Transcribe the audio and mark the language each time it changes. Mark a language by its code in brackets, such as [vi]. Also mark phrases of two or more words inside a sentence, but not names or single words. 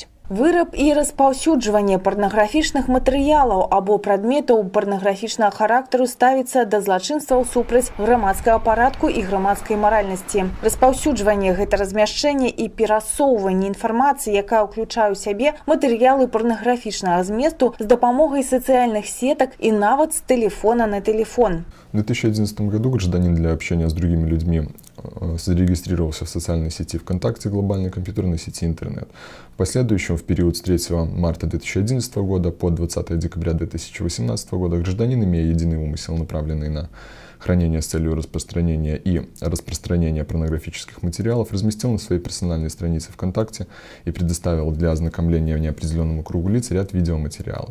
[be] Выраб і распаўсюджванне парнаграфічных матэрыялаў або прадметаў парнаграфічнага характару ставіцца да злачынстваў супраць грамадскага парадку і грамадскай маральнасці. Распаўсюджванне – гэта размяшчэнне і перасоўванне інфармацыі, якая ўключае ў сябе матэрыялы парнаграфічнага зместу з дапамогай сацыяльных сетак і нават з тэлефона на тэлефон. [ru] В 2011 году гражданин для общения с другими людьми зарегистрировался в социальной сети ВКонтакте, глобальной компьютерной сети интернет. В последующем, в период с 3 марта 2011 года по 20 декабря 2018 года, гражданин, имея единый умысел, направленный на хранение с целью распространения и распространения порнографических материалов, разместил на своей персональной странице ВКонтакте и предоставил для ознакомления неопределенному кругу лиц ряд видеоматериалов.